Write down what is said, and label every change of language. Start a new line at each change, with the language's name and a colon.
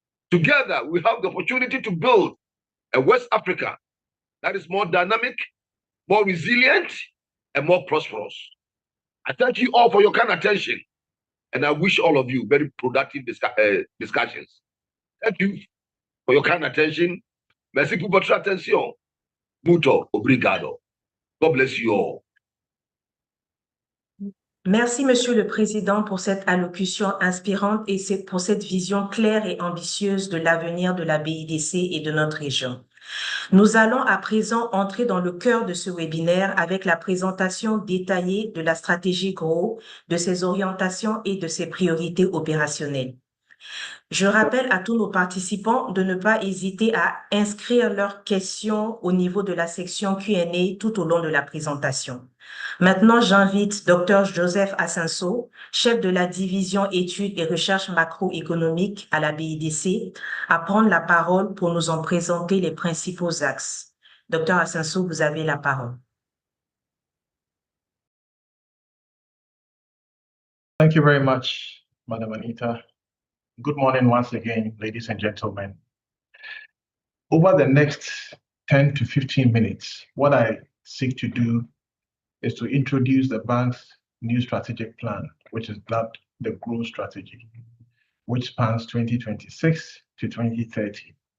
English: Together, we have the opportunity to build a West Africa that is more dynamic, more resilient, and more prosperous. I thank you all for your kind attention, and I wish all of you very productive discussions. Thank you for your kind attention.
French: Merci pour votre attention.
Portuguese: Muito obrigado.
English: God bless you all.
French: Merci, Monsieur le Président, pour cette allocution inspirante et pour cette vision claire et ambitieuse de l'avenir de la BIDC et de notre région. Nous allons à présent entrer dans le cœur de ce webinaire avec la présentation détaillée de la stratégie GRO, de ses orientations et de ses priorités opérationnelles. Je rappelle à tous nos participants de ne pas hésiter à inscrire leurs questions au niveau de la section Q&A tout au long de la présentation. Maintenant, j'invite Dr Joseph Assenso, chef de la division études et recherches macroéconomiques à la BIDC, à prendre la parole pour nous en présenter les principaux axes. Dr Assenso, vous avez la parole.
English: Thank you very much, Madam Anita. Good morning once again, ladies and gentlemen. Over the next 10 to 15 minutes, what I seek to do is to introduce the bank's new strategic plan, which is dubbed the GRO Strategy, which spans 2026 to 2030.